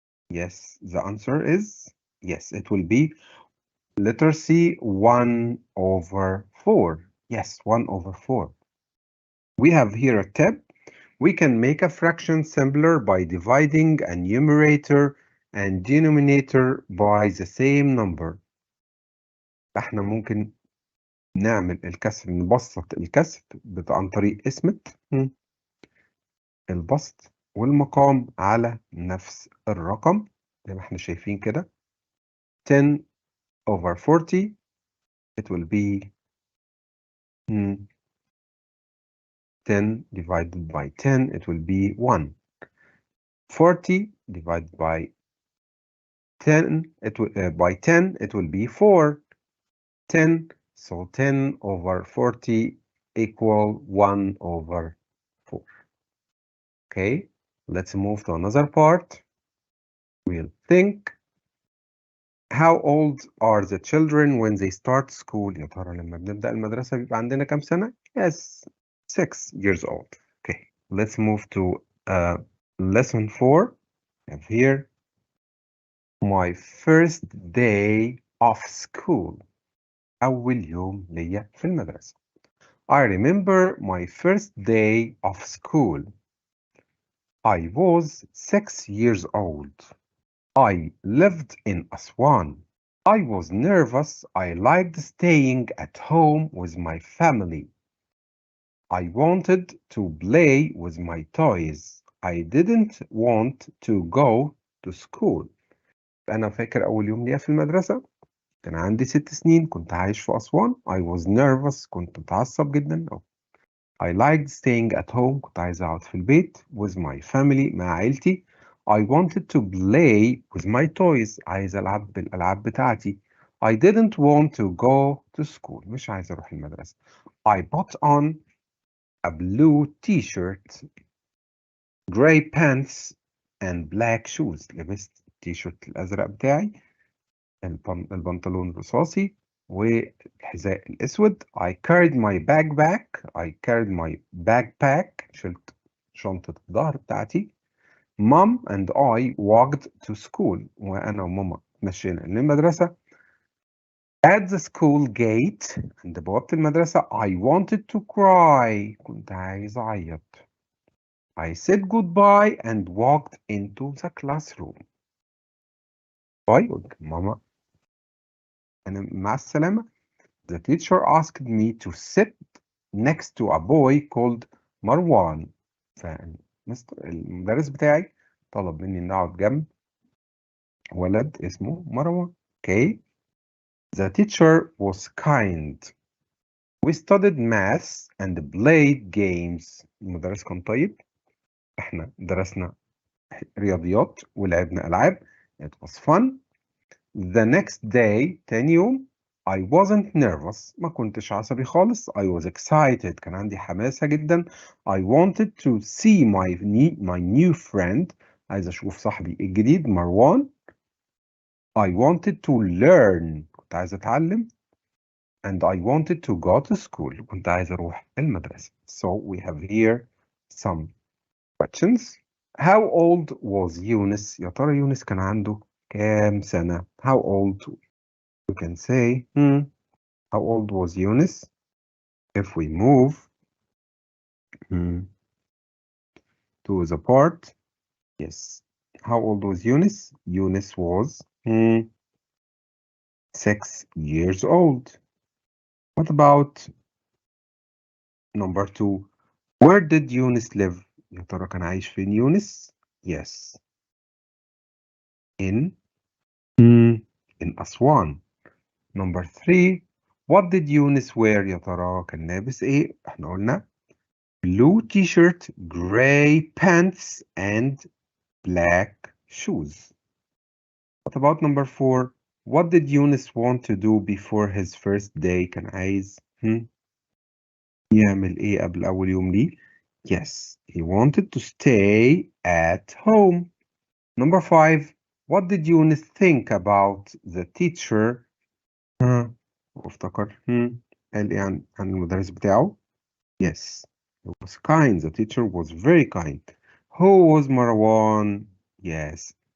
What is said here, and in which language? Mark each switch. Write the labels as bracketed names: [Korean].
[English] Yes, the answer is yes, it will be letter C, 1/4. Yes, 1/4. We have here a tip. We can make a fraction simpler by dividing a numerator and denominator by the same number. [Arabic] احنا ممكن نعمل الكسر، نبسط الكسر عن طريق قسمة البسط والمقام على نفس الرقم زي ما احنا شايفين كده. [English] 10/40 it will be 10 divided by 10 it will be 1. 40 divided by 10 by 10 it will be 4. 10, so 10/40 equal 1/4. Okay, let's move to another part. We'll think, how old are the children when they start school? [Arabic] يا ترى لما بنبدأ المدرسة بيبقى عندنا كام سنة؟ [English] Yes, 6 years old. Okay, let's move to lesson 4. I have here my first day of school. [Arabic] أول يوم ليا في المدرسة. [English] I remember my first day of school. I was 6 years old. I lived in Aswan. I was nervous. I liked staying at home with my family. I wanted to play with my toys. I didn't want to go to school. [Arabic] أنا فاكر أول يوم ليا في المدرسة كان عندي 6 سنين، كنت عايش في أسوان. [English] I was nervous. [Arabic] كنت متعصب جدا. [English] I liked staying at home. [Arabic] كنت عايز أقعد في البيت [English] with my family [Arabic] مع عيلتي. [English] I wanted to play with my toys. [Arabic] عايز ألعب بالألعاب بتاعتي. [English] I didn't want to go to school. [Arabic] مش عايز أروح المدرسة. [English] I put on a blue t-shirt, gray pants and black shoes. [Arabic] لبست التيشيرت الأزرق بتاعي، البنطلون الرصاصي والحذاء الأسود. [English] I carried my backpack. [Arabic] شلت شنطة الظهر بتاعتي. [English] Mom and I walked to school. [Arabic] وأنا وماما مشينا للمدرسة. [English] At the school gate, [Arabic] عند بوابة المدرسة, [English] I wanted to cry. [Arabic] كنت عايز أعيط. [English] I said goodbye and walked into the classroom. [Arabic] باي، قلت ماما أنا مع السلامة. [English] The teacher asked me to sit next to a boy called Marwan. [Arabic] المدرس بتاعي طلب مني إن أقعد جنب ولد اسمه مروان. [English] Okay. The teacher was kind. We studied math and played games. [Arabic] المدرس كان طيب. احنا درسنا رياضيات ولعبنا ألعاب. [English] It was fun. The next day, [Arabic] تاني يوم, [English] I wasn't nervous. [Arabic] ما كنتش عصبي خالص. [English] I was excited. [Arabic] كان عندي حماسة جدا. [English] I wanted to see my new friend. [Arabic] عايز أشوف صاحبي الجديد مروان. [English] I wanted to learn. [Arabic] كنت عايز أتعلم. [English] And I wanted to go to school. [Arabic] كنت عايز أروح المدرسة. [English] So we have here some questions. How old was Yunus? [Arabic] يا ترى يونس كان عنده كام سنة؟ [English] How old? We can say, how old was Yunus? If we move to the part, yes. How old was Yunus? Yunus was 6 years old. What about number 2? Where did Yunus live? [Arabic] يا ترى كان عايش فين يونس؟ [English] Yes. In Aswan. Number 3. What did Yunus wear? [Arabic] يا ترى كان لابس ايه؟ احنا قلنا [English] blue t-shirt, gray pants and black shoes. What about number 4? What did Yunus want to do before his first day? [Arabic] كان عايز يعمل ايه قبل أول يوم ليه؟ [English] Yes, he wanted to stay at home. Number 5. What did Yunus think about the teacher? [Arabic] وافتكر قال ايه عن المدرس بتاعه؟ [English] Yes, he was kind. The teacher was very kind. Who was Marwan? Yes,